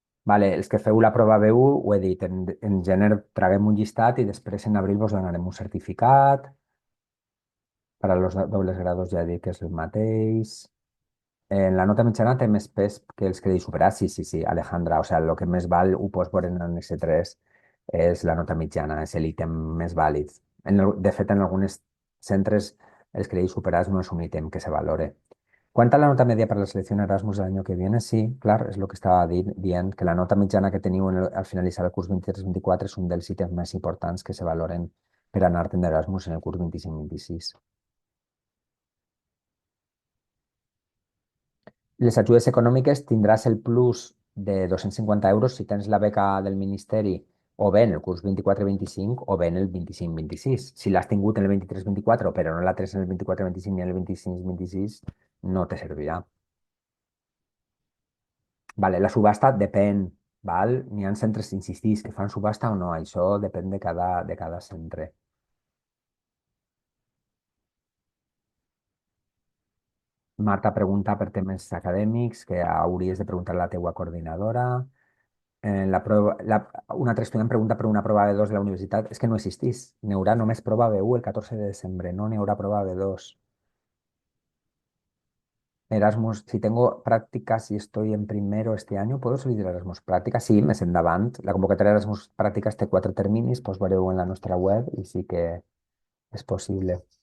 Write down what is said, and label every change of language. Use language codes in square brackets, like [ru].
[ca] Vale, els que feu la prova B1, ho he dit, en gener traguem un llistat i després en abril vos donarem un certificat. Per a los dobles grados ja he dit que és el mateix. En la nota mitjana té més pes que els crèdits superats? Sí, sí, sí, Alejandra. O sea, el que més val ho pots veure en S3 és la nota mitjana, és l'ítem més vàlid. De fet, en alguns centres els crèdits superats no és un ítem que se valore. [es] ¿Cuánta la nota media para la selección Erasmus del año que viene? Sí, claro, es lo que estaba [ca] dient, que la nota mitjana que teniu al finalitzar el curs 23-24 és un dels ítems més importants que se valoren per anar-te'n d'Erasmus en el curs 25-26. Les ajudes econòmiques tindràs el plus de 250 euros si tens la beca del Ministeri o bé en el curs 24-25 o bé en el 25-26. Si l'has tingut en el 23-24 però no la tens en el 24-25 ni en el 25-26, no te servirà. Vale, la subhasta depèn, val? N'hi ha centres, insistís, que fan subhasta o no, això depèn de cada centre. Marta pregunta per temes acadèmics que hauries de preguntar a la teua coordinadora. Un altre estudiant pregunta per una prova B2 de la universitat. És que no existís. N'hi haurà només prova B1 el 14 de desembre. No n'hi haurà prova B2. [es] Erasmus, si tengo prácticas y estoy en primero este año, ¿puedo solicitar Erasmus Prácticas? [ca] Sí, més endavant. La convocatòria d'Erasmus Pràctiques té 4 terminis, pues veureu en la nostra web i sí que és possible.